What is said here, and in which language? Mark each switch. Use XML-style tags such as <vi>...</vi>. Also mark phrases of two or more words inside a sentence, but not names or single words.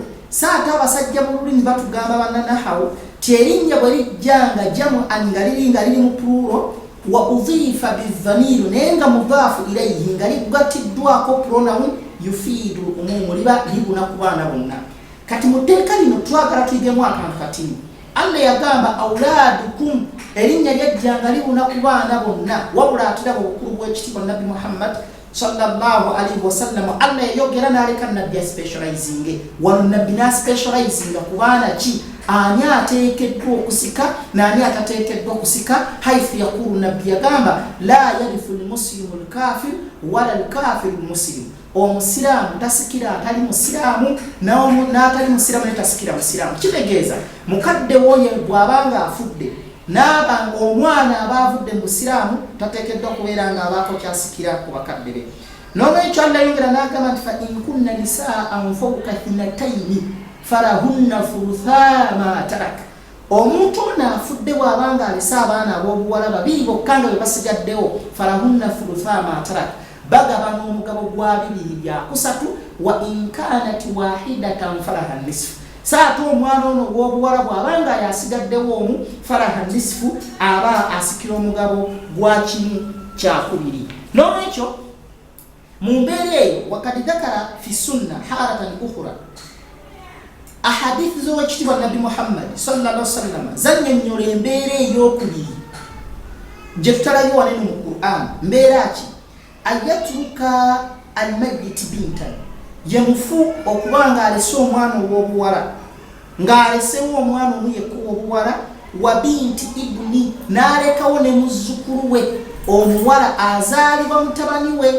<lg>Saate abasajja mu lulimi batugamba bannanahawu ti erinnya bwe lijja nga jamu nga liri mu plural,</lg> <ar>وأضيف بالضمير,</ar> <lg>naye nga</lg> <ar>مضاف إليه</ar> <lg>nga ligatiddwako pronoun yufiidu umumu, liba libuna ku baana bonna. Kati mu tteeka lino twagala tuyigemu akantu katimu. Allah yagamba awlaadukum, erinnya lyajja nga libuna ku baana bonna, wabula atiraba obukulu bw'ekitiibwa Nabbi Muhammad</lg> <ar>صلى الله عليه وسلم.</ar> <lg>Allah yayogera n'aleka nabbi aspecializinge wano, nabbi n'aspecializinga ku baana ki, ani ateekeddwa okusika n'ani atateekeddwa okusika.</lg> <ar>حيث يقول,</ar> <lg>nabbi yagamba</lg> <ar>لا يرث المسلم الكافر ولا الكافر المسلم.</ar> <lg>Omusiraamu tasikira atali musiraamu, n'atali musiraamu ne tasikira musiraamu. Kitegeeza mukadde woye bw'abanga afudde n'abanga omwana aba avudde mu busiraamu, tateekeddwa kubeera nga abaako kyasikira ku bakadde be. N'olwekyo Allah yongera n'agamba nti</lg> <ar>فإن كن نساء فوق اثنتين فلهن ثلثا ما ترك.</ar> <lg>Omuntu ono afudde bw'abanga alese abaana ab'obuwala babiri bokka nga be basigaddewo,</lg> <ar>فلهن ثلثا ما ترك,</ar> <lg>bagabana omugabo gwa 2/3.</lg> <ar>وإن كانت واحدة فلها النصف.</ar> <lg>Saate omwana ono ogw'obuwala bw'abanga yasigaddewo omu,</lg> <ar>فلها النصف,</ar> <lg>aba asikira omugabo gwa 1/2. N'olwekyo mu mbeera eyo</lg> <ar>وقد ذكر في السنة حالة أخرى,</ar> <lg>ahadithi zo wekitibwa Nabi Muhammad</lg> <ar>صلى الله عليه وسلم</ar> <lg>zannyonnyola embeera ey'okubiri gye tutalayo wano mu Qur'an. Mbeera ki?</lg> <ar>أن يترك الميت بنتا,</ar> <lg>ye mufu okuba ng'alese omwana ow'obuwala, ng'alesewo omwana omu yekka ow'obuwala,</lg> <ar>وبنت ابن,</ar> <lg>n'alekawo ne muzzukulu we omuwala azaalibwa mutabani we.</lg>